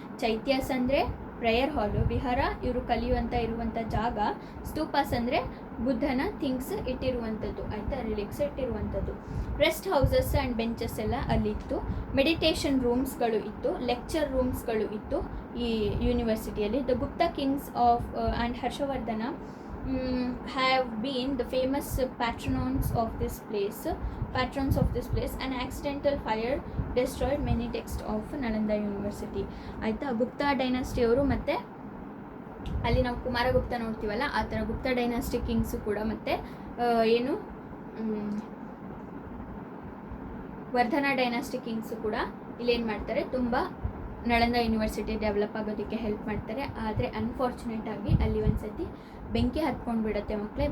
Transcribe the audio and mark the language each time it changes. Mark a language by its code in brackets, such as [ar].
[kn] ಚೈತ್ಯಾಸ್ ಅಂದರೆ ಪ್ರೇಯರ್ ಹಾಲು, ವಿಹಾರ ಇವರು ಇರುವಂಥ ಜಾಗ, ಸ್ತೂಪಾಸ್ ಅಂದರೆ ಬುದ್ಧನ ಥಿಂಗ್ಸ್ ಇಟ್ಟಿರುವಂಥದ್ದು ಆಯಿತಾ, ರಿಲಿಕ್ಸ್ ಇಟ್ಟಿರುವಂಥದ್ದು. ರೆಸ್ಟ್ ಹೌಸಸ್ ಆ್ಯಂಡ್ ಬೆಂಚಸ್ ಎಲ್ಲ ಅಲ್ಲಿತ್ತು. ಮೆಡಿಟೇಷನ್ ರೂಮ್ಸ್ಗಳು ಇತ್ತು, ಲೆಕ್ಚರ್ ರೂಮ್ಸ್ಗಳು ಇತ್ತು ಈ ಯೂನಿವರ್ಸಿಟಿಯಲ್ಲಿ. [en] The Gupta kings of and Harshavardhana have been the famous patrons of this place. An accidental fire destroyed many texts of Nalanda University [kn] ಆಯಿತಾ. ಗುಪ್ತಾ ಡೈನಾಸ್ಟಿ ಅವರು ಮತ್ತು ಅಲ್ಲಿ ನಾವು ಕುಮಾರಗುಪ್ತ ನೋಡ್ತೀವಲ್ಲ ಆ ಥರ ಗುಪ್ತ ಡೈನಾಸ್ಟಿ ಕಿಂಗ್ಸು ಕೂಡ ಮತ್ತು ಏನು ವರ್ಧನ ಡೈನಾಸ್ಟಿ ಕಿಂಗ್ಸು ಕೂಡ ಇಲ್ಲೇನು ಮಾಡ್ತಾರೆ, ತುಂಬ ನಳಂದ ಯೂನಿವರ್ಸಿಟಿ ಡೆವಲಪ್ ಆಗೋದಕ್ಕೆ ಹೆಲ್ಪ್ ಮಾಡ್ತಾರೆ. ಆದರೆ ಅನ್ಫಾರ್ಚುನೇಟ್ ಆಗಿ ಅಲ್ಲಿ ಒಂದ್ಸತಿ ಬೆಂಕಿ ಹತ್ಕೊಂಡು ಬಿಡುತ್ತೆ ಮಕ್ಕಳೇ.